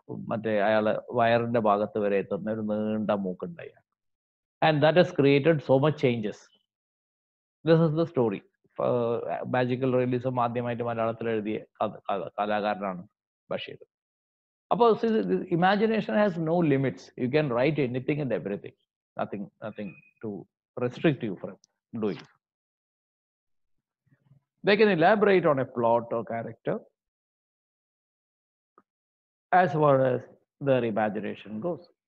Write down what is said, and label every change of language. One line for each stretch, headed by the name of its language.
Malayalam: മറ്റേ അയാളെ വയറിന്റെ ഭാഗത്ത് വരെ എത്തുന്ന ഒരു നീണ്ട മൂക്കുണ്ടായി.
English: And that has created so much changes. This is the story.
Malayalam: Magical realism ആദ്യമായിട്ട് മലയാളത്തിൽ എഴുതിയ കലാകാരനാണ് ബഷീർ.
English: അപ്പോൾ imagination has no limits. You can write anything and everything. Nothing to restrict you from doing. They can elaborate on a plot or character as far as their imagination goes.